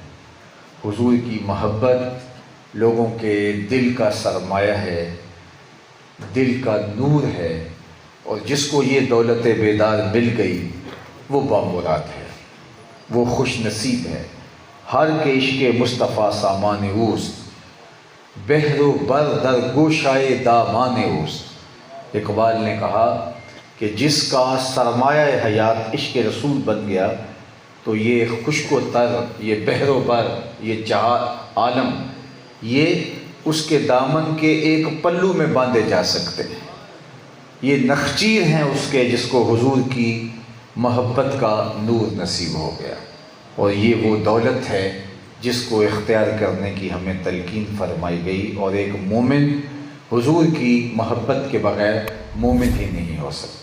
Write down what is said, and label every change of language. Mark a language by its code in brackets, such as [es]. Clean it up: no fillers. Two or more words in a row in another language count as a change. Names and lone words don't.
[ur] حضور کی محبت لوگوں کے دل کا سرمایہ ہے، دل کا نور ہے، اور جس کو یہ دولت بیدار مل گئی وہ بامراد ہے، وہ خوش نصیب ہے۔ [fa] ہر کے عشق مصطفیٰ سامان اوست، بحر و بر در گوشائے دامان اوست۔ [ur] اقبال نے کہا کہ جس کا سرمایہ حیات عشق رسول بن گیا تو یہ خشک و تر، یہ بحر و بر، یہ عالم، یہ اس کے دامن کے ایک پلو میں باندھے جا سکتے ہیں۔ یہ نخچیر ہیں اس کے جس کو حضور کی محبت کا نور نصیب ہو گیا، اور یہ وہ دولت ہے جس کو اختیار کرنے کی ہمیں تلقین فرمائی گئی، اور ایک مومن حضور کی محبت کے بغیر مومن ہی نہیں ہو سکتا۔